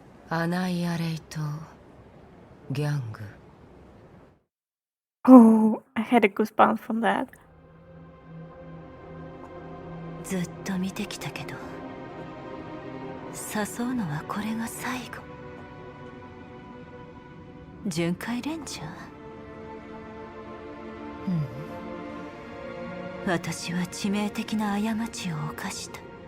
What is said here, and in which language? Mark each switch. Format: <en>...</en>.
<ja>アナイアレイト・ギャング。</ja> <en>Oh, I had a goosebump from that.</en> <ja>ずっと見てきたけど、誘うのはこれが最後。巡回レンジャー？私は致命的な過ちを犯した。</ja>